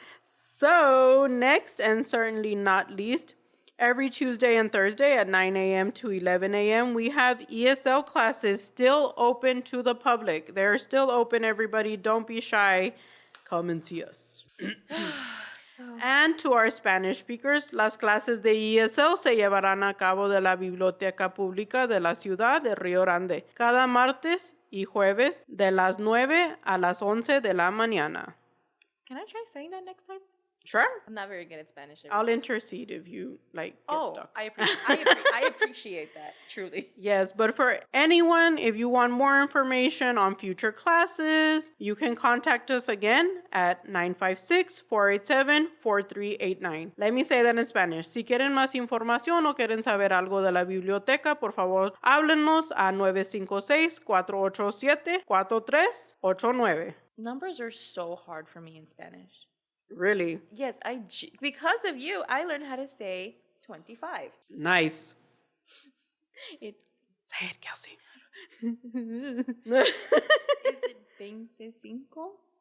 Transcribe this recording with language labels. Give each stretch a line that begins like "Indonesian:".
English: So, next and certainly not least, every Tuesday and Thursday at 9 a.m. to 11 a.m., we have ESL classes still open to the public. They're still open, everybody. Don't be shy. Come and see us. And to our Spanish speakers,
Spanish: las clases de ESL se llevarán a cabo de la Biblioteca Pública de la Ciudad de Río Grande, cada martes y jueves de las 9 a las 11 de la mañana.
English: Can I try saying that next time? Sure. I'm not very good at Spanish. I'll intercede if you get stuck. I appreciate that, truly. Yes, but for anyone, if you want more information on future classes, you can contact us again at 956-487-4389. Let me say that in Spanish.
Spanish: Si quieren más información o quieren saber algo de la biblioteca, por favor, háblenos a 956-487-4389.
English: Numbers are so hard for me in Spanish. Really? Yes, because of you, I learned how to say 25. Nice. Say it, Kelsey. Is it 25?